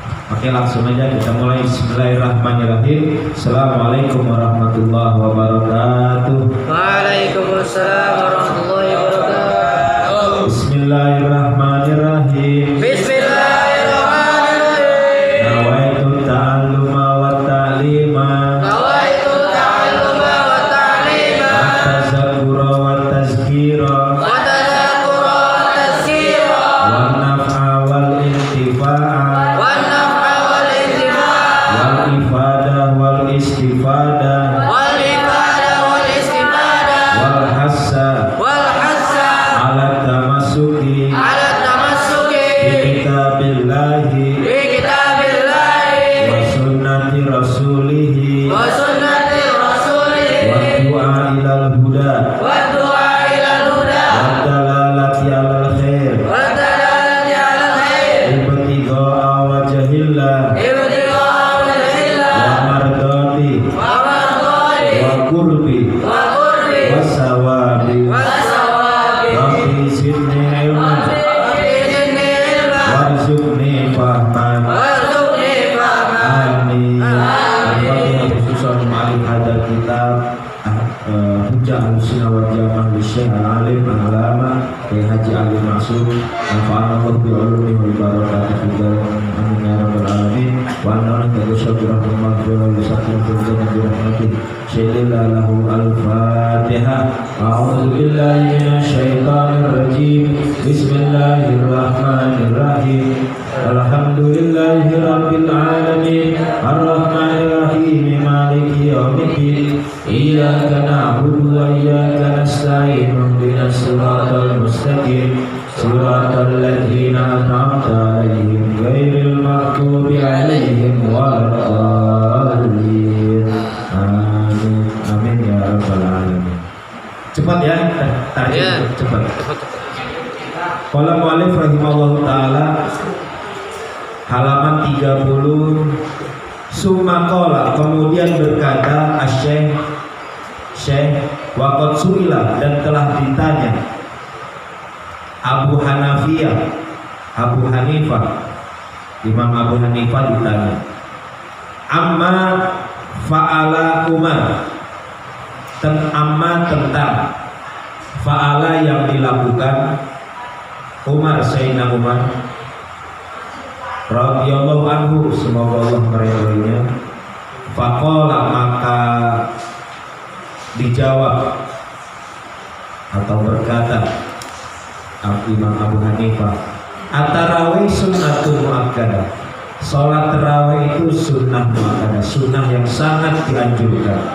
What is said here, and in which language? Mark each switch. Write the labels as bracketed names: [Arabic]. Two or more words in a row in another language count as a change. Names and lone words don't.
[Indonesian] Oke, langsung aja kita mulai. [Arabic] بسم الله الرحمن الرحيم. السلام عليكم ورحمة الله وبركاته. وعليكم السلام ورحمة الله وبركاته. Bismillahirrahmanirrahim. Bismillahirrahmanirrahim. نويت التعلم والتعليم, نويت التعلم والتعليم, التذكر والتذكير, والتذكر والتذكير, والنفع والانتفاع, والنفع والانتفاع', والإفادة والاستفادة, والعبادة والاستفادة, والحث والحث على التمسك على التمسك بكتاب الله بكتاب الله وسنة رسوله وسنة رسوله والدعاء إلى الهدى والدعاء إلى الهدى والدلالة على الخير والدلالة على الخير ابتغاء وجه الله ابتغاء وجه الله ومرضاته ومرضاته وقربه وقربه وثوابه وثوابه رب زدني علما رب زدني علما وارزقني فهما وارزقني فهما. amin. Amin. خصوصا مؤلف هذا الكتاب حجة السنة والجماعة لشيخ العالم العلامة حاجي علي مقصود نفعنا الله بعلومه وبركاته في ذلكم آمين يا رب العالمين وأنا تدوسها برحمة المغفرة وسكينة في الجنة برحمته شيء لله له الفاتحة. أعوذ بالله من الشيطان الرجيم. بسم الله الرحمن الرحيم. الحمد لله رب العالمين الرحمن الرحيم مالك يوم الدين إياك نعبد وإياك نستعين اهدنا الصراط المستقيم صراط الذين أنعمت عليهم غير المغضوب عليهم ولا الضالين. آمين. آمين يا رب العالمين. [Indonesian] Cepat ya, tarik Ya. cepat. [Arabic] قال مؤلف رحمه الله تعالى halaman 30. ثم قال, [Indonesian] kemudian berkata Syekh [Arabic] وقد سئل, [Indonesian] dan telah ditanya Abu Hanifah, Imam Abu Hanifah ditanya [Arabic] عما فعل [Indonesian] Umar, tentang fa'ala yang dilakukan Umar, Sayyidina Umar [Arabic] رضي الله عنه, [Indonesian] semoga Allah meridhoinya. Faqala, maka dijawab atau berkata Imam Abu Hanifah, [Arabic] التراويح سنة مؤكدة, [Indonesian] salat tarawih itu sunnah muakkadah, sunnah yang sangat dianjurkan.